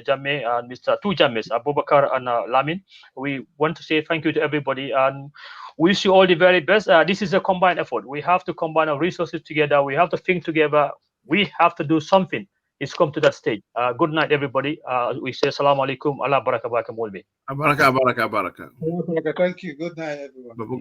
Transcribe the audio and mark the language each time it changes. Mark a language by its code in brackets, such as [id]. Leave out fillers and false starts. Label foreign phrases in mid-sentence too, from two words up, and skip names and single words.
[en] Jamme and Mr. Two James, Abubakar and Lamin, we want to say thank you to everybody and wish you all the very best. This is a combined effort. We have to combine our resources together. We have to think together. We have to do something. It's come to that stage. Good night, everybody. We say [ar] السلام عليكم. [man] Allah baraka baraka mulbi. Baraka. [en] Thank you. Good night, everyone.